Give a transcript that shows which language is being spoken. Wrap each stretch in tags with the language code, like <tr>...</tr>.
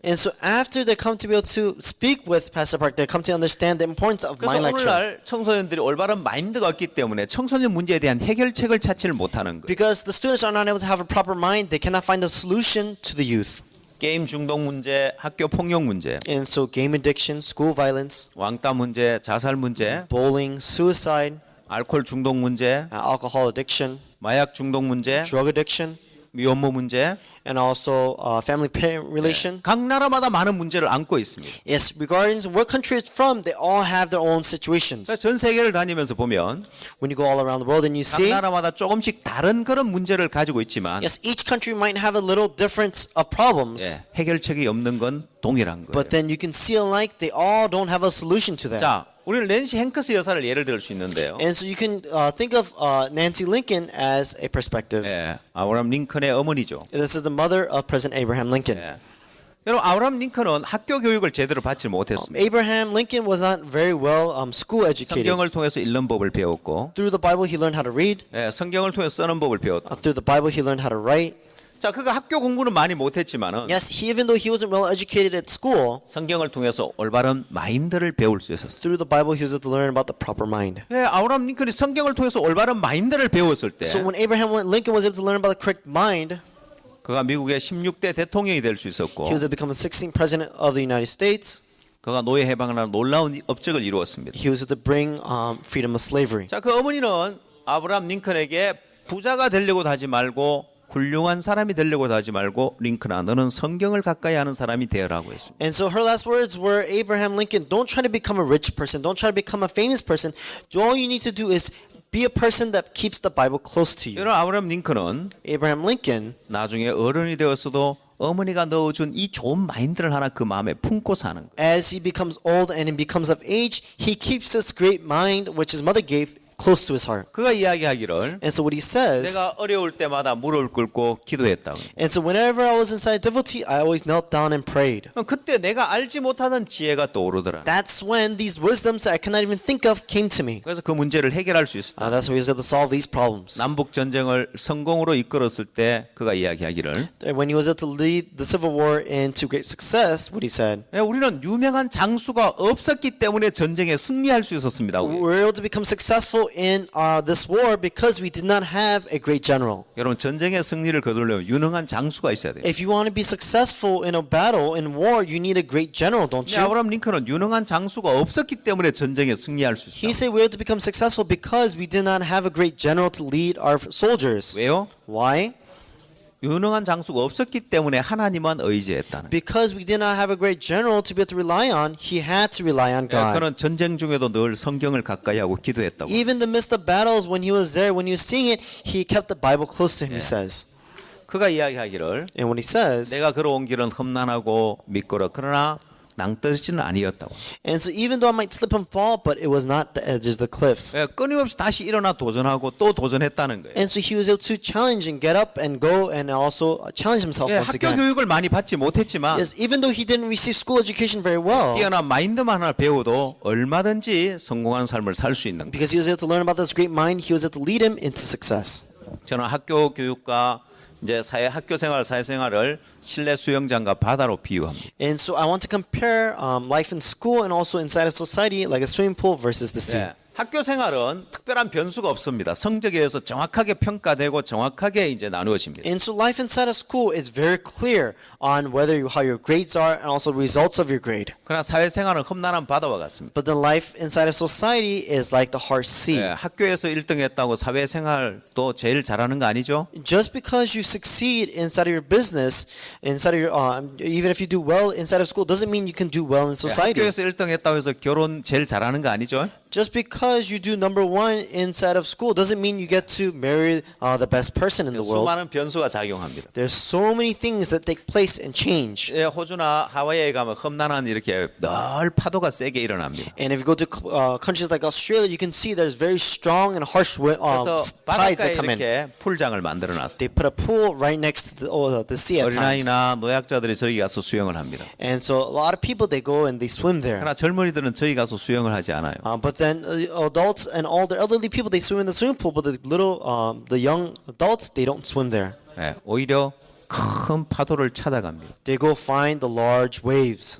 <en>And so after they come to be able to speak with Pastor Park, they come to understand the importance of</en> <ko>그래서</ko> <en>mind lecture.</en> <ko>오늘날 청소년들이 올바른 마인드가 없기 때문에 청소년 문제에 대한 해결책을 찾지를 못하는 거예요.</ko> <en>Because the students are not able to have a proper mind, they cannot find a solution to the youth.</en> <ko>게임 중독 문제, 학교 폭력 문제,</ko> <en>And so game addiction, school violence,</en> <ko>왕따 문제, 자살 문제,</ko> <en>bullying, suicide,</en> <ko>알코올 중독 문제,</ko> <en>alcohol addiction,</en> <ko>마약 중독 문제,</ko> <en>drug addiction,</en> <ko>미혼모 문제,</ko> <en>and also family parent relation.</en> <ko>각 나라마다 많은 문제를 안고 있습니다.</ko> <en>Yes, regarding what country it's from, they all have their own situations.</en> <ko>그러니까 전 세계를 다니면서 보면</ko> <en>When you go all around the world and you</en> <ko>각</ko> <en>see,</en> <ko>나라마다 조금씩 다른 그런 문제를 가지고 있지만</ko> <en>yes, each country might have a little difference of problems,</en> <ko>예, 해결책이 없는 건 동일한 거예요.</ko> <en>but then you can see alike, they all don't have a solution to that.</en> <ko>자, 우리는 낸시 행크스 여사를 예를 들 수 있는데요.</ko> <en>And so you can think of Nancy Lincoln as a perspective.</en> <ko>예, 아브라함 링컨의 어머니죠.</ko> <en>This is the mother of President Abraham Lincoln.</en> <ko>예. 여러분, 아브라함 링컨은 학교 교육을 제대로 받지 못했습니다.</ko> <en>Abraham Lincoln was not very well school educated.</en> <ko>성경을 통해서 읽는 법을 배웠고,</ko> <en>Through the Bible, he learned how to read.</en> <ko>예, 성경을 통해서 쓰는 법을 배웠다.</ko> <en>Through the Bible, he learned how to write.</en> <ko>자, 그가 학교 공부는 많이 못했지만은</ko> <en>Yes, even though he wasn't well educated at school,</en> <ko>성경을 통해서 올바른 마인드를 배울 수 있었어요.</ko> <en>through the Bible, he was able to learn about the proper mind.</en> <ko>예, 아브라함 링컨이 성경을 통해서 올바른 마인드를 배웠을 때,</ko> <en>So when Abraham Lincoln was able to learn about the correct mind,</en> <ko>그가 미국의 16대 대통령이 될 수</ko> <en>he</en> <ko>있었고,</ko> <en>was able to become the 16th president of the United States.</en> <ko>그가 노예 해방을 하는 놀라운 업적을 이루었습니다.</ko> <en>He was able to bring freedom of slavery.</en> <ko>자, 그 어머니는 아브라함 링컨에게 부자가 되려고도 하지 말고 훌륭한 사람이 되려고도 하지 말고 링컨아 너는 성경을 가까이 하는 사람이 되어라고 했습니다.</ko> <en>And so her last words were, Abraham Lincoln, don't try to become a rich person. Don't try to become a famous person. All you need to do is be a person that keeps the Bible close to you.</en> <ko>여러분, 아브라함 링컨은</ko> <en>Abraham Lincoln,</en> <ko>나중에 어른이 되었어도 어머니가 넣어준 이 좋은 마인드를 하나 그 마음에 품고 사는 거예요.</ko> <en>as he becomes old and he becomes of age, he keeps this great mind which his mother gave close to his heart.</en> <ko>그가 이야기하기를</ko> <en>And so what he says,</en> <ko>내가 어려울 때마다 무릎을 꿇고 기도했다고.</ko> <en>and so whenever I was inside difficulty, I always knelt down and prayed.</en> <ko>그때 내가 알지 못하던 지혜가 떠오르더라.</ko> <en>That's when these wisdoms that I cannot even think of came to me.</en> <ko>그래서 그 문제를 해결할 수 있었다.</ko> <en>That's how he was able to solve these problems.</en> <ko>남북 전쟁을 성공으로 이끌었을 때 그가 이야기하기를</ko> <en>When he was able to lead the Civil War into great success, what he said,</en> <ko>우리는 유명한 장수가 없었기 때문에 전쟁에 승리할 수 있었습니다.</ko> <en>we were able to become successful in this war because we did not have a great general.</en> <ko>여러분 전쟁의 승리를 거두려면 유능한 장수가 있어야 돼요.</ko> <en>If you want to be successful in a battle, in war, you need a great general, don't you?</en> <ko>아브라함 링컨은 유능한 장수가 없었기 때문에 전쟁에 승리할 수</ko> <en>He</en> <ko>있었다.</ko> <en>said we were able to become successful because we did not have a great general to lead our soldiers.</en> <ko>왜요?</ko> <en>Why?</en> <ko>유능한 장수가 없었기 때문에 하나님만 의지했다는.</ko> <en>Because we did not have a great general to be able to rely on, he had to rely on God.</en> <ko>그는 전쟁 중에도 늘 성경을 가까이 하고 기도했다고.</ko> <en>Even in the midst of battles, when he was there, when he was seeing it, he kept the Bible close to him, he says.</en> <ko>그가 이야기하기를</ko> <en>And when he says,</en> <ko>내가 걸어온 길은 험난하고 미끄러 그러나 낭떠러지는 아니었다고.</ko> <en>And so even though I might slip and fall, but it was not the edges of the cliff.</en> <ko>예, 끊임없이 다시 일어나 도전하고 또 도전했다는 거예요.</ko> <en>And so he was able to challenge and get up and go and also challenge himself</en> <ko>예,</ko> <en>once</en> <ko>학교</ko> <en>again.</en> <ko>교육을 많이 받지 못했지만</ko> <en>Yes, even though he didn't receive school education very well,</en> <ko>뛰어난 마인드만 하나 배워도 얼마든지 성공하는 삶을 살 수 있는 거예요.</ko> <en>because he was able to learn about this great mind, he was able to lead him into success.</en> <ko>저는 학교 교육과 이제 학교 생활, 사회생활을 실내 수영장과 바다로 비유합니다.</ko> <en>And so I want to compare life in school and also inside of society like a swimming pool versus the sea.</en> <ko>예, 학교 생활은 특별한 변수가 없습니다. 성적에 의해서 정확하게 평가되고 정확하게 이제 나누어집니다.</ko> <en>And so life inside of school is very clear on how your grades are and also results of your grade.</en> <ko>그러나 사회생활은 험난한 바다와 같습니다.</ko> <en>But the life inside of society is like the harsh sea.</en> <ko>예, 학교에서 1등했다고 사회생활도 제일 잘하는 거 아니죠?</ko> <en>Just because you succeed inside of your business, inside of your even if you do well inside of school, doesn't mean you can do well in</en> <ko>예,</ko> <en>society.</en> <ko>학교에서 1등했다고 해서 결혼 제일 잘하는 거 아니죠?</ko> <en>Just because you do number one inside of school doesn't mean you get to marry the best person in the world.</en> <ko>수많은 변수가 작용합니다.</ko> <en>There's so many things that take place and change.</en> <ko>예, 호주나 하와이에 가면 험난한 이렇게 늘 파도가 세게 일어납니다.</ko> <en>And if you go to countries like Australia, you can see there's very strong and harsh</en> <ko>그래서</ko> <en>tides</en> <ko>바닷가에</ko> <en>that come in.</en> <ko>이렇게 풀장을 만들어 놨어요.</ko> <en>They put a pool right next to the sea at times.</en> <ko>어린아이나 노약자들이 저기 가서 수영을 합니다.</ko> <en>And so a lot of people, they go and they swim there.</en> <ko>그러나 젊은이들은 저기 가서 수영을 하지 않아요.</ko> <en>But then adults and all the elderly people, they swim in the swimming pool, but the young adults, they don't swim there.</en> <ko>예, 오히려 큰 파도를 찾아갑니다.</ko> <en>They go find the large waves.</en>